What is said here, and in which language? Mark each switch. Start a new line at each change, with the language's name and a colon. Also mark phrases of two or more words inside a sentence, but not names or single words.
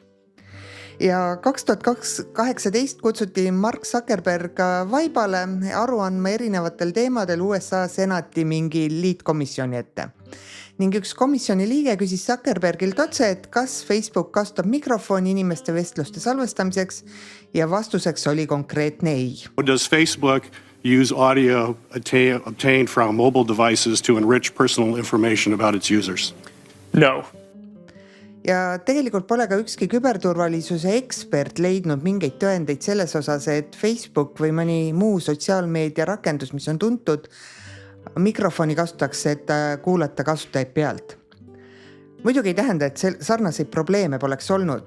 Estonian: Ja 2018 kutsuti Mark Zuckerberg vaibale aru andma erinevatel teemadel USA senati mingi liitkomisjoni ette. Ning üks komisjoni liige küsis Zuckerbergilt otse, et kas Facebook kasutab mikrofoni inimeste vestluste salvestamiseks ja vastuseks oli konkreetne ei.
English: Does Facebook use audio obtained from mobile devices to enrich personal information about its users? No.
Estonian: Ja tegelikult pole ka ükski küberturvalisuse ekspert leidnud mingeid tõendeid selles osas, et Facebook või mõni muu sotsiaalmeedia rakendus, mis on tuntud, mikrofoni kasutatakse, et kuulata kasutajaid pealt. Muidugi ei tähenda, et sarnaseid probleeme poleks olnud.